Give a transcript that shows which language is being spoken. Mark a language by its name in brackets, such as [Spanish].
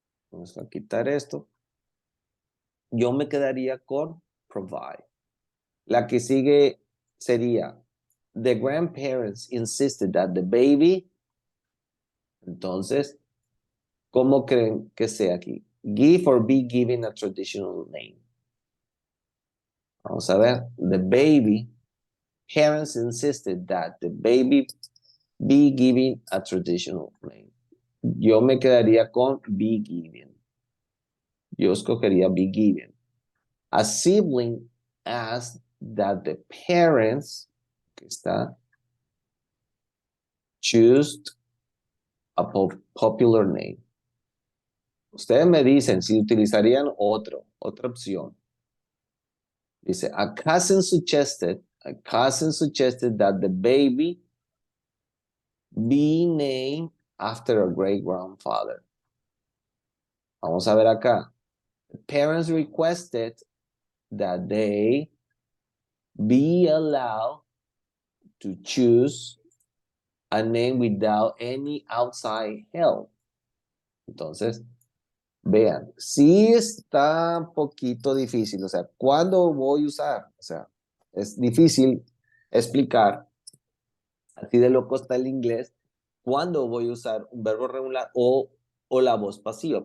[Spanish] Vamos a quitar esto. Yo me quedaría con provide. La que sigue sería, [English] the grandparents insisted that the baby. [Spanish] Entonces, ¿cómo creen que sea aquí? [English] Give or be given a traditional name. [Spanish] Vamos a ver. [English] The baby, parents insisted that the baby be given a traditional name. [Spanish] Yo me quedaría con [English] be given. [Spanish] Yo escogería [English] be given. A sibling asked that the parents, [Spanish] que está, [English] choose a popular name. [Spanish] Ustedes me dicen si utilizarían otra opción. Dice, [English] a cousin suggested that the baby be named after a great grandfather. [Spanish] Vamos a ver acá. [English] The parents requested that they be allowed to choose a name without any outside help. [Spanish] Entonces, vean, sí está un poquito difícil. O sea, ¿cuándo voy a usar? O sea, es difícil explicar, así de loco está el inglés, cuándo voy a usar un verbo regular o la voz pasiva.